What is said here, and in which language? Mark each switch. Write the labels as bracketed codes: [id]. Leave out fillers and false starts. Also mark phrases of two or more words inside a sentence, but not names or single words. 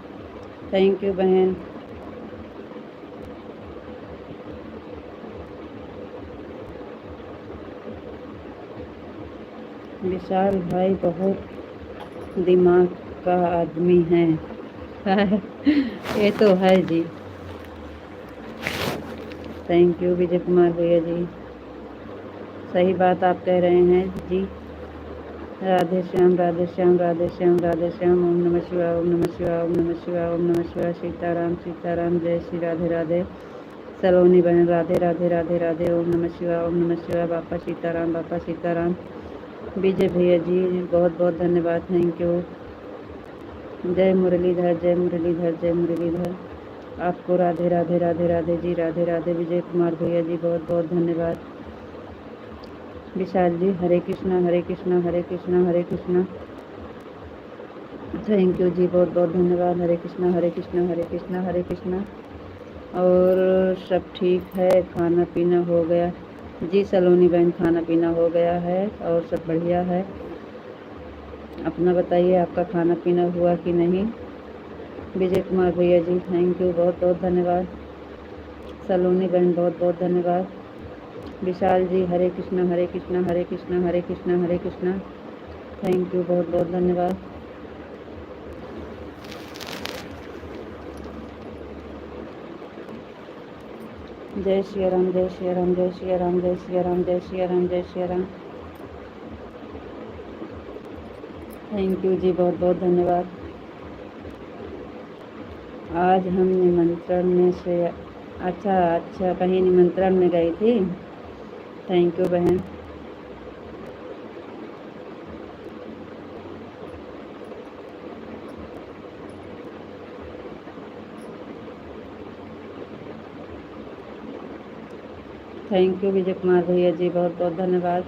[en] thank you बहन। [hi] विशाल भाई बहुत दिमाग का आदमी है। ये तो है जी। [en] thank you [hi] विजय कुमार भैया जी, सही बात आप कह रहे हैं जी। राधे श्याम, राधे श्याम, राधे श्याम, राधे श्याम। ओम नमः शिवाय, ओम नमः शिवाय, ओम नमः शिवाय, ओम नमः शिवाय। सीताराम, सीताराम, जय श्री राधे राधे। सलोनी बहन, राधे राधे राधे राधे। ओम नमः शिवाय, ओम नमः शिवाय। बापा सीताराम, बापा सीताराम। विजय भैया जी बहुत बहुत धन्यवाद, [en] thank you. [hi] जय मुरलीधर, जय मुरलीधर, जय मुरलीधर। आपको राधे राधे राधे राधे जी, राधे राधे। विजय कुमार भैया जी बहुत बहुत धन्यवाद। विशाल जी हरे कृष्णा, हरे कृष्णा, हरे कृष्णा, हरे कृष्णा। [en] thank you [hi] जी, बहुत बहुत धन्यवाद। हरे कृष्णा, हरे कृष्णा, हरे कृष्णा, हरे कृष्णा। और सब ठीक है, खाना पीना हो गया जी सलोनी बहन, खाना पीना हो गया है और सब बढ़िया है। अपना बताइए, आपका खाना पीना हुआ कि नहीं। विजय कुमार भैया जी [en] thank you, [hi] बहुत बहुत धन्यवाद। सलोनी बहन बहुत बहुत धन्यवाद। विशाल जी हरे कृष्णा, हरे कृष्णा, हरे कृष्णा, हरे कृष्णा, हरे कृष्णा। [en] thank you, [hi] बहुत बहुत धन्यवाद। जय श्री राम, जय श्री राम, जय श्री राम, जय श्री राम, जय श्री राम, जय श्री राम। [en] thank you [hi] जी, बहुत बहुत धन्यवाद। आज हम निमंत्रण में से अच्छा कहीं निमंत्रण में गई थी। [en] thank you बहन। thank you [hi] विजय कुमार भैया जी, बहुत बहुत धन्यवाद।